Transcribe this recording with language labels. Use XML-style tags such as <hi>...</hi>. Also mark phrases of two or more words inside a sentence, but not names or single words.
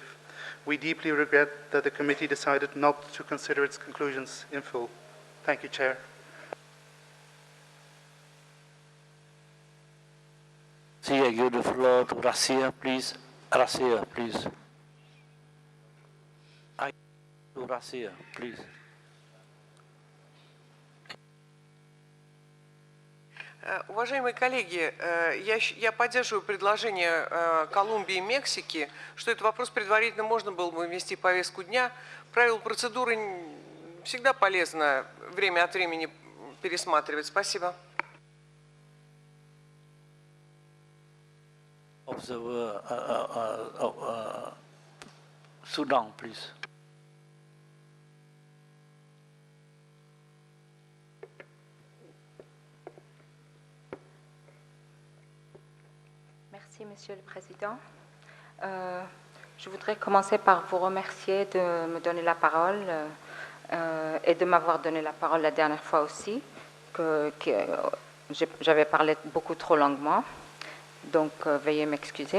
<en>We deeply regret that the committee decided not to consider its conclusions in full. Thank you, Chair. I give the floor to Russia, please. Russia, please. To Russia, please.</en> <ru>Уважаемые коллеги, я поддерживаю предложение Колумбии и Мексики, что этот вопрос предварительно можно было бы ввести в повестку дня. Правила процедуры всегда полезно время от времени пересматривать. Спасибо.</ru> <en>Observer Sudan, please.</en> <fr>Merci, Monsieur le Président. Je voudrais commencer par vous remercier de me donner la parole et de m'avoir donné la parole la dernière fois aussi, que j'avais parlé beaucoup trop longuement, donc veuillez m'excuser.</fr>